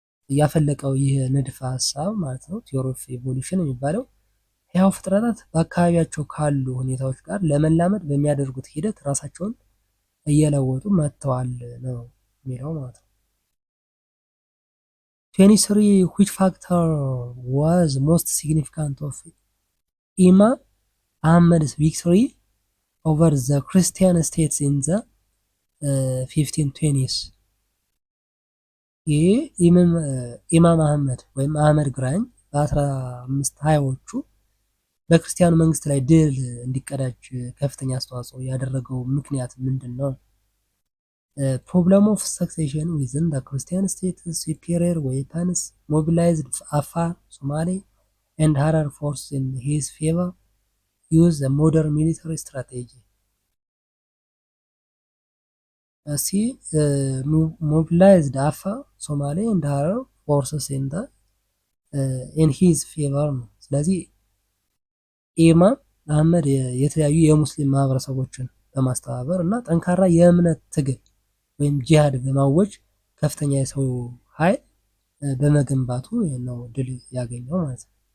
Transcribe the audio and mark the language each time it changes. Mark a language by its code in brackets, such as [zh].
[am] ያፈለቀው ይህ ንድፈ ሀሳብ ማለት ነው ቲዮሪ ኦፍ ኢቮሉሽን የሚባለው ሕያው ፍጥረታት በአካባቢያቸው ካሉ ሁኔታዎች ጋር ለመላመድ በሚያደርጉት ሂደት ራሳቸውን እየለወጡ መጥተዋል ነው የሚለው ማለት ነው። [en] 23 which factor was most significant of Imam Ahmad's victory over the Christian states in the 1520s? [am] ይህ ኢማም አህመድ ወይም አህመድ ግራኝ በ1520ዎቹ በክርስቲያኑ መንግስት ላይ ድል እንዲቀዳጅ ከፍተኛ አስተዋጽኦ ያደረገው ምክንያት ምንድን ነው? [en] problem of succession within the Christian states, superior weapons, mobilized Afar, Somali, and Harar forces in his favor, use a modern military strategy. See, mobilized Afar, Somali, and Harar forces in his favor. [am] ስለዚህ ኢማም አህመድ የተለያዩ የሙስሊም ማህበረሰቦችን በማስተባበር እና ጠንካራ የእምነት ትግል ወይም ጂሃድ በማወጅ ከፍተኛ የሰው ኃይል በመገንባቱ ነው ድል ያገኘው ማለት ነው።